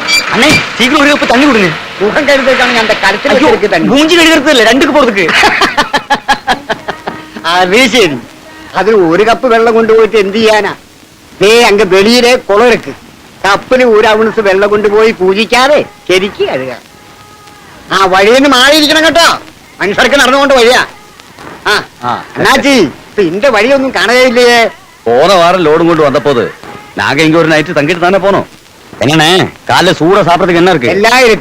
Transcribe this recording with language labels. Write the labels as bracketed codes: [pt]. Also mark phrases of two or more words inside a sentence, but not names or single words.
[ta] அண்ணே சீக்கிரம் ஒரு கப்பு தண்ணி கொடுங்க. முகம் கழுதுக்கான அந்த கடைசியில் தண்ணி மூஞ்சி கழுகிறது இல்ல, ரெண்டுக்கு போறதுக்கு. [ml] അത് ശരി. അതിൽ ഒരു കപ്പ് വെള്ളം കൊണ്ടുപോയിട്ട് എന്ത് ചെയ്യാനാ? ദേ അങ്ങ് വെളിയിലെ കുളമിറക്ക്. കപ്പിന് ഒരു ഔൺസ് വെള്ളം കൊണ്ടുപോയി പൂജിക്കാതെ ശരിക്ക് കഴുക. ആ വഴിയിൽ നിന്ന് മാറിയിരിക്കണം കേട്ടോ, മനുഷ്യർക്ക് നടന്നുകൊണ്ട് വഴിയാ. ആ എന്നാച്ചി ഇന്റെ വഴിയൊന്നും കാണുകയില്ലേ? [ta] போன வாரம் லோடு கொண்டு வந்தப்போ நாங்க இங்க ஒரு நைட்டு தங்கிட்டு தானே போனோம். என்னண்ணே காலைல சூட சாப்பிடறதுக்கு என்ன இருக்கு? எல்லாம் இருக்கு.